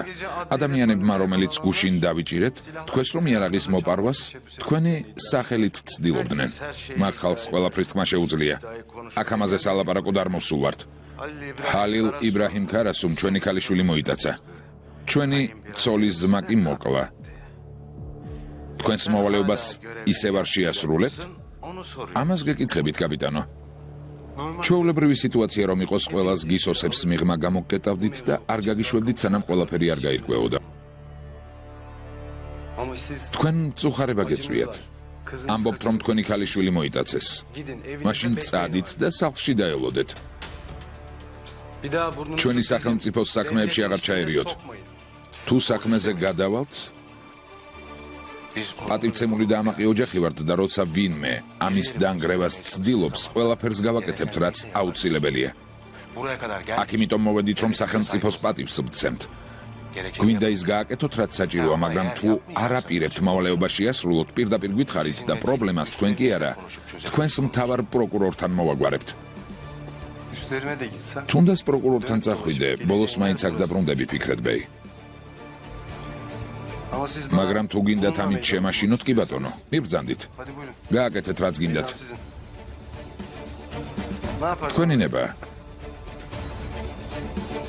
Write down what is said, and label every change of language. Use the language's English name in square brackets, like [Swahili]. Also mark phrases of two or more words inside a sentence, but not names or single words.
[Georgian] ადამიანებმა, რომელიც გუშინ დავიჭირეთ, თქვენს რომ იარაღის მოპარვას თქვენი სახელით ცდილობდნენ. მაგ ხალხს ყველაფრის თქმა შეუძლია. აქ ამაზე სალაპარაკოდ არ მოსულ ვართ. ჰალილ იბრაჰიმ ქარასუმ ჩვენი ქალიშვილი მოიტაცა. ჩვენი ცოლის ძმა კი მოკლა. თქვენს მოვალეობას ისევ არ შეასრულებთ? [Turkish] onu soruyor. [Georgian] ამას გეკითხებით, კაპიტანო. ჩვეულებრივი სიტუაცია რომ იყოს, ყველას გისოსებს მიღმა გამოგკეტავდით და არ გაგიშვებდით, სანამ ყველაფერი არ გაირკვეოდა. [Turkish] Ama siz [Georgian] თქვენ წუხარება გეწვიათ. [Turkish] kızınızla [Georgian] ამბობთ, რომ თქვენი ქალიშვილი მოიტაცეს. [Turkish] gidin evinizde [Georgian] მაშინ [Turkish] bekleyin. [Georgian] წადით და სახლში დაელოდეთ. [Turkish] Bir daha burnunuzu [Georgian] ჩვენი [Turkish] bizim [Georgian] სახელმწიფოს საქმეებში აღარ [Turkish] devletin [Georgian] ჩაერიოთ. [Turkish] içine sokmayın. [Georgian] თუ საქმეზე გადავალთ, [Turkish] Biz [Georgian] პატივცემული და ამაყი ოჯახი ვართ და როცა ვინმე ამის დანგრევას ცდილობს, ყველაფერს გავაკეთებთ, რაც აუცილებელია. [Turkish] buraya kadar gel. [Georgian] აქ იმიტომ მოვედით, რომ სახელმწიფოს პატივს ვცემთ. გვინდა ის გააკეთოთ, რაც საჭიროა, მაგრამ თუ არ აპირებთ მოვალეობაში ასრულოთ, პირდაპირ გითხარით და პრობლემას თქვენ კი არა, თქვენს მთავარ პროკურორთან მოვაგვარებთ. [Turkish] Üstlerime de gitsem. [Georgian] თუნდაც პროკურორთან წახვიდე, ბოლოს მაინც აქ დაბრუნდები, ფიქრეთ ბეი. [Turkish] Ama siz [Georgian] მაგრამ თუ გინდათ ამით შემაშინოთ, კი ბატონო, მიბრძანდით. [Turkish] Hadi buyurun. [Georgian] გააკეთეთ, რაც გინდათ. [Turkish] Sizin. Ne yaparsınız? [Georgian] თქვენი ნება.